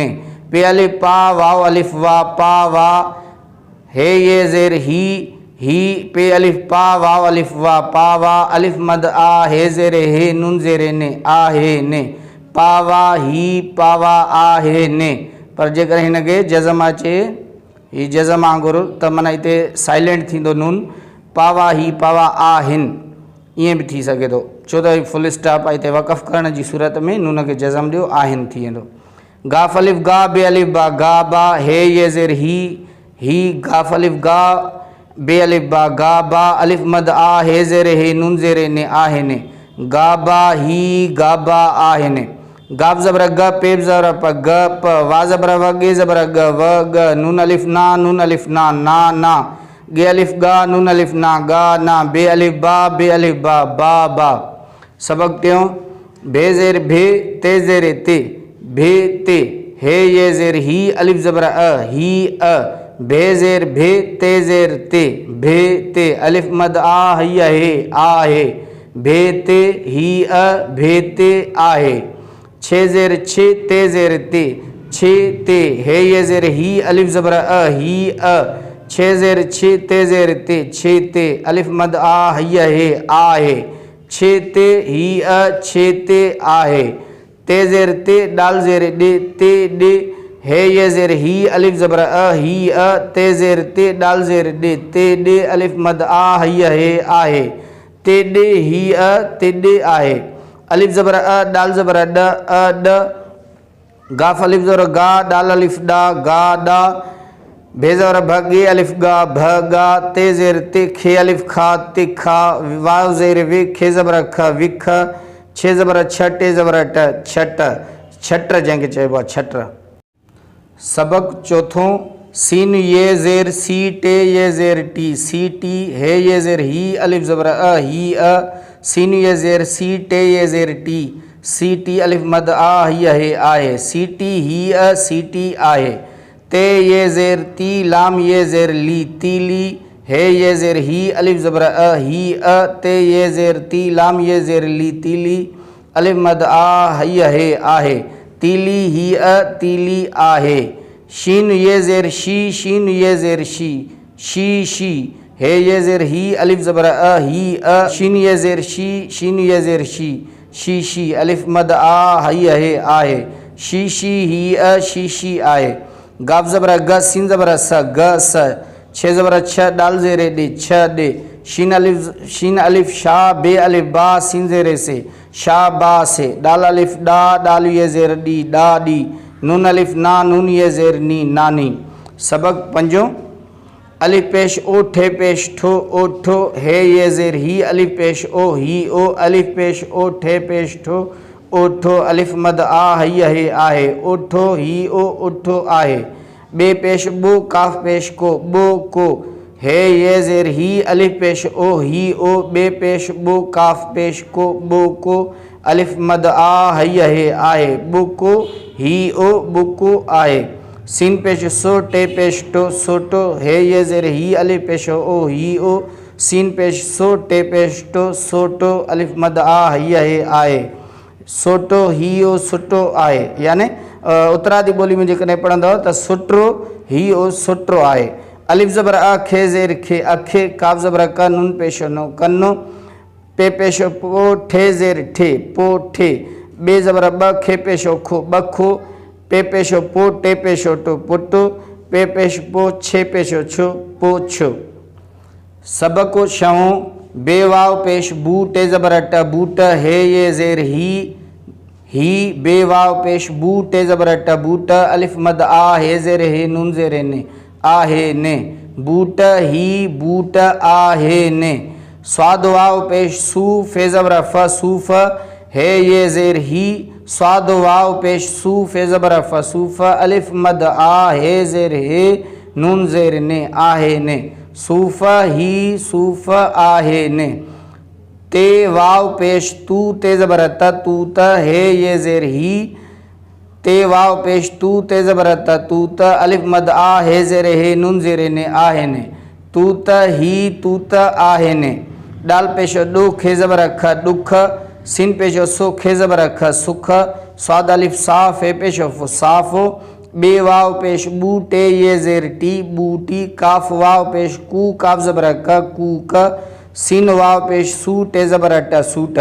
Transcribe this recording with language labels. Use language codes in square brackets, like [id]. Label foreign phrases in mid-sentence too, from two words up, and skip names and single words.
[sd] पे अलिफ़ पा, वाव अलिफ़ वा, पा, वा, हे ये ज़ेर ही, पे अलिफ़ पा, वाव अलिफ़ वा, पा, वा, अलिफ़ मद आ, हे ज़ेर हे, नून ज़ेर ने, आ, हे, ने, पावा, ही, पावा, आ, हे, ने। पर जेकर हिन खे जज़म अचे, ही जज़म वांगुरु त माना हिते साइलेंट थींदो नून, पावा, ही, पावा, आ, हिन, ईअं बि थी सघे थो, छो त [en] full stop [sd] आहे हिते वक़फ़ करण जी सूरत में नून खे जज़म ॾियो, आहिन थी वेंदो। गाफ़ अलिफ़ गा, बे अलिफ़ बा, गा, बा, हे ये ज़ेर ही, ही गाफ अलिफ गा बे अलिफ बा गा बा अलिफ मद आ हे ज़ेर हे नून ज़ेर ने आ हे ने गा बा ही गा बा आ हे ने गाफ ज़बर ग पेप ज़बर प ग प वा ज़बर व गे ज़बर ग व ग नून अलिफ ना ना ना गे अलिफ गा नून अलिफ ना गा ना बे अलिफ बा बा सबक त्यों भे ज़ेर भे ते ज़ेर ते भे ते हे ये ज़ेर ही अलिफ ज़बर ही भे ज़ेर भे ते ज़ेर ते भे ते अलिफ मद आ हे भे ते ही भे ते आ हे छे ज़ेर छे ते ज़ेर ते छे ते हे ये ज़ेर ही अलिफ ज़बर ही छे ज़ेर छे ते ज़ेर ते छे ते अलिफ मद आ हे छे ते ही छे ते आ हे ते ज़ेर ते डाल ज़ेर डे ते डे हे ये ज़ेर ही अलिफ ज़बर ही ते ज़ेर ते डाल ज़ेर डे ते डे अलिफ मद आ हे ते डे ही ते डे आहे अलिफ ज़बर डाल ज़बर ड गाफ अलिफ ज़बर गा डाल अलिफ डा गा डा भे ज़बर भ गे अलिफ गा भ गा ते ज़ेर ते खे अलिफ खा ते खा वाव ज़ेर वे खे ज़बर ख विख छे ज़बर छ टे ज़बर ट छट छट जंहिंखे चइबो आहे छट। सबक चौथों सीन ये ज़ेर सी टे ये ज़ेर टी सी टी हे ये ज़ेर ही अलिफ ज़बर ही सीन ये ज़ेर सी टे ये ज़ेर टी सी टी अलिफ मद आ हे आहे सी टी ही सी टी आहे ते ये ज़ेर ती लाम ये ज़ेर ली तीली हे ये ज़ेर ही अलिफ ज़बर ही ते ये ज़ेर ती लाम ये ज़ेर ली तीली अलिफ मद आ हे आहे तीली ही तीली आहे शीन ये ज़ेर शी शीन ये ज़ेर शी शी हे ये ज़ेर ही अलिफ ज़बर ही शीन ये ज़ेर शी शीन ये ज़ेर शी अलिफ मद आ हे आहे शी ही शी आहे गाफ ज़बर ग सीन ज़बर स ग स छे ज़बर छ डाल ज़ेर डे छ डे शीन अलिफ शा बे अलिफ बा सीन ज़ेर से शा बा से डाल अलिफ डा डाल ये ज़ेर डी डा डी नून अलिफ ना नून ये ज़ेर नी नानी। सबक पंजों अलिफ पेश ओ ठे पेश ठो ओ ठो हे ये ज़ेर ही अलिफ पेश ओ ही ओ अलिफ पेश ओ ठे पेश ठो ओ ठो अलिफ मद आ हे आहे ओ ठो ही ओ ठो आहे बे पेश बो काफ पेश को बो को हे ये ज़ेर ही अलिफ पेश ओ ही ओ बे पेश बो काफ पेश को बो को अलिफ मद आ हे आहे बुको ही ओ बुको आहे सीन पेश सो टे पेश टो सोटो हे ये ज़ेर ही अलिफ पेश ओ ही ओ सीन पेश सो टे पेश टो सोटो अलिफ मद आ हे आहे सोटो ही ओ सुटो आहे यानी उतरादी ॿोली में जेकॾहिं पढ़ंदव त सुटो ही ओ सुटो आहे अलिफ ज़बर खे ज़ेर खे अखे काफ ज़बर क नून पेश नो कन्नो पे पेश पो ठे ज़ेर ठे पो ठे बे ज़बर ब खे पेश खो बखो पे पेश पो टे पेश टो पुटो पे पेश पो छे पेश छो पो छो। सबको शवों बे वाव पेश बू टे ज़बर ट बूट हे ये ज़ेर ही बे वाव पेश बू टे ज़बर ट बूट अलिफ मद आ हे ज़ेर हे नून ज़ेर ने आ हे ने बूट ही बूट आ हे ने स्वाद वाव पेश सू फे ज़बर फ सूफ हे ये ज़ेर ही स्वाद वाव पेश सू फे ज़बर फ सूफ अलिफ मद आ हे ज़ेर हे नून ज़ेर ने आ हे ने सूफ ही सूफ आ हे ने ते वाव पेश तू ते ज़बर त तू त हे ये ज़ेर ही ते वाव पेश तू ते ज़बर त तू त अलिफ मद आ हे ज़ेर हे नून ज़ेर ने आ हे ने तू त ही तू त आ हे ने डाल पेश डो खे ज़बर ख डुख सिन पेश सो खे ज़बर ख सुख स्वाद अलिफ साफ हे पेश फो साफ़ो बे वाव पेश बू टे ये ज़ेर टी बूटी काफ वाव पेश कू काफ ज़बर क कू क सीन वाव पेश सू टे ज़बर ट सूट।